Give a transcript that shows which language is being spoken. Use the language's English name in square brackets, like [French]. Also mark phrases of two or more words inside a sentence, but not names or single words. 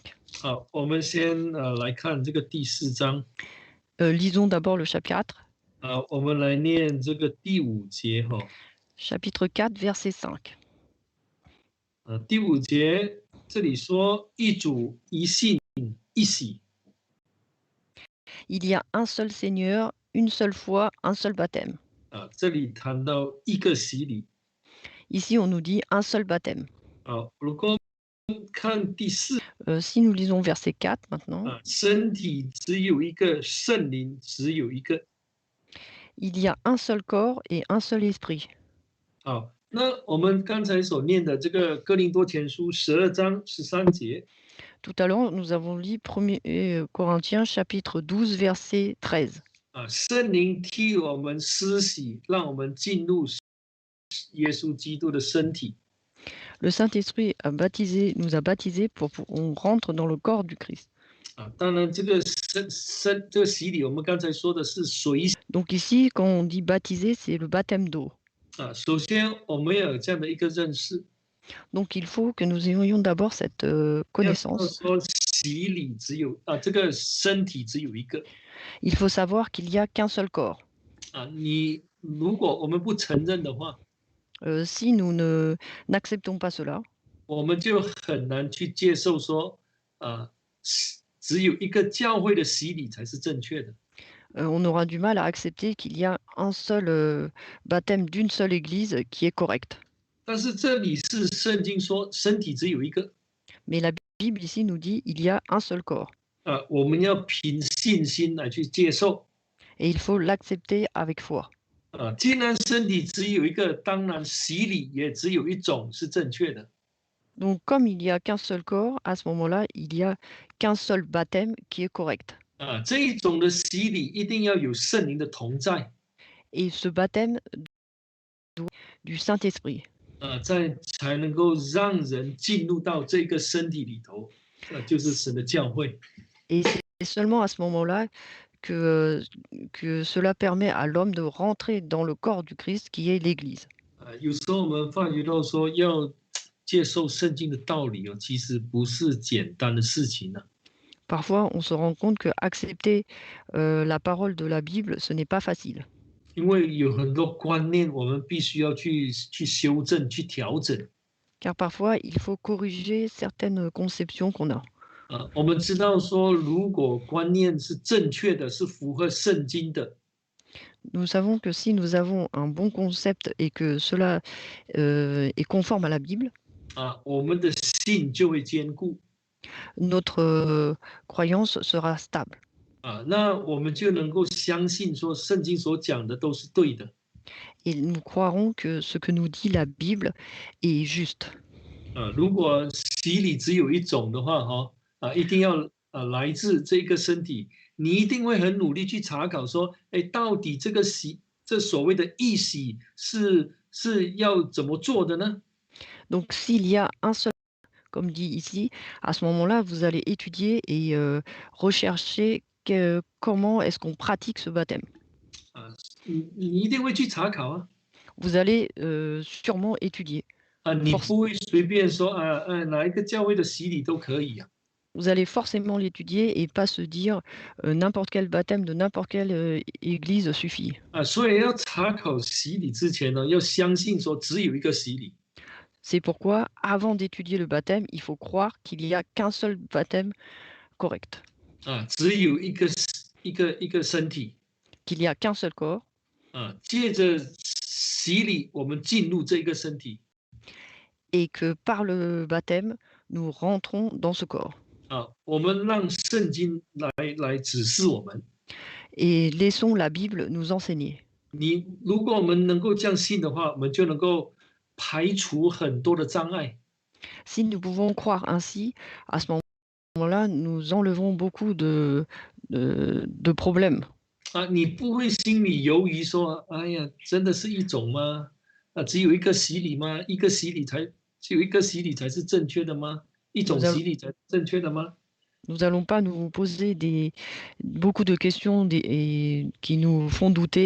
[Chinese] 我们先来看这个第4章。 [French] Lisons d'abord le chapitre 4. [Chinese] 我们来念这个第5节 [French] Chapitre 4, verset 5. [Chinese] 第5节这里说一主一信一洗。 [French] Il y a un seul Seigneur, une seule foi, un seul baptême. [Chinese] 这里谈到一个洗礼。 [French] Ici, on nous dit un seul baptême. [Chinese] 如果看第4， [French] si nous lisons verset 4 maintenant. [Chinese] 身体只有一个，圣灵只有一个。 [French] Il y a un seul corps et un seul esprit. [Chinese] 那我们刚才所念的这个哥林多前书12章13节。 [French] Tout à l'heure, nous avons lu 1 Corinthiens chapitre 12, verset 13. [Chinese] 圣灵替我们施洗，让我们进入耶稣基督的身体。 [French] Le Saint-Esprit nous a baptisés pour qu'on rentre dans le corps du Christ. [Chinese] 当然，这个洗礼，我们刚才说的是水。 [French] Donc ici, quand on dit baptiser, c'est le baptême d'eau. [Chinese] 首先我们要有这样的一个认识。 [French] Donc il faut que nous ayons d'abord cette connaissance. [Chinese] 说洗礼只有这个身体只有一个。 [French] Il faut savoir qu'il n'y a qu'un seul corps. [Chinese] 如果我们不承认的话， [French] si nous n'acceptons pas cela, [Chinese] 我们就很难去接受说只有一个教会的洗礼才是正确的。 [French] on aura du mal à accepter qu'il y a un seul baptême d'une seule Église qui est correct. [Chinese] 但是这里是圣经说身体只有一个 [French] Mais la Bible ici nous dit il y a un seul corps [Chinese] 我们要凭信心来去接受 [French] et il faut l'accepter avec foi. [Chinese] 既然身体只有一个，当然洗礼也只有一种是正确的 [French] Donc comme il n'y a qu'un seul corps, à ce moment-là, il n'y a qu'un seul baptême qui est correct. [Chinese] 这一种的洗礼一定要有圣灵的同在 [French] Et ce baptême du Saint-Esprit. [Chinese] 才能够让人进入到这个身体里头，就是神的教会 [French] Et c'est seulement à ce moment-là que cela permet à l'homme de rentrer dans le corps du Christ qui est l'Église. [Chinese] 有时候我们发觉到说要接受圣经的道理其实不是简单的事情呢。 [French] Parfois, on se rend compte que accepter la parole de la Bible, ce n'est pas facile. [Chinese] 因为有很多观念我们必须要去修正、去调整。 [French] Car parfois, il faut corriger certaines conceptions qu'on a. [Chinese] 我们知道说，如果观念是正确的，是符合圣经的， [French] Nous savons que si nous avons un bon concept et que cela est conforme à la Bible, [Chinese] 我们的信就会坚固 [French] notre croyance sera stable. [Chinese] 那我们就能够相信说，圣经所讲的都是对的 [French] Et nous croirons que ce que nous dit la Bible est juste. [Chinese] 如果洗礼只有一种的话，一定要来自这个身体，你一定会很努力去查考说，到底这个这所谓的义洗是要怎么做的呢？ [French] Donc s'il y a un seul, comme dit ici, à ce moment-là, vous allez étudier et rechercher comment est-ce qu'on pratique ce baptême. [Chinese] 你一定会去查考 [French] Vous allez sûrement étudier. [Chinese] 你不会随便说哪一个教会的洗礼都可以 [French] Vous allez forcément l'étudier et pas se dire n'importe quel baptême de n'importe quelle église suffit. [Chinese] 所以要查考洗礼之前呢，要相信说只有一个洗礼 [French] C'est pourquoi, avant d'étudier le baptême, il faut croire qu'il n'y a qu'un seul baptême correct, [Chinese] 只有一个身体 [French] qu'il n'y a qu'un seul corps, [Chinese] 借着洗礼，我们进入这个身体 [French] et que par le baptême, nous rentrons dans ce corps. [Chinese] 我们让圣经来指示我们。 [French] Et laissons la Bible nous enseigner. [Chinese] 如果我们能够这样信的话，我们就能够排除很多的障碍。 [French] Si nous pouvons croire ainsi, à ce moment-là, nous enlevons beaucoup de problèmes. [Chinese] 你不会心里犹豫说，哎呀，真的是一种吗？只有一个洗礼吗？只有一个洗礼才是正确的吗？一种洗礼才是正确的吗？ [French] Nous n'allons pas nous poser beaucoup de questions qui nous font douter.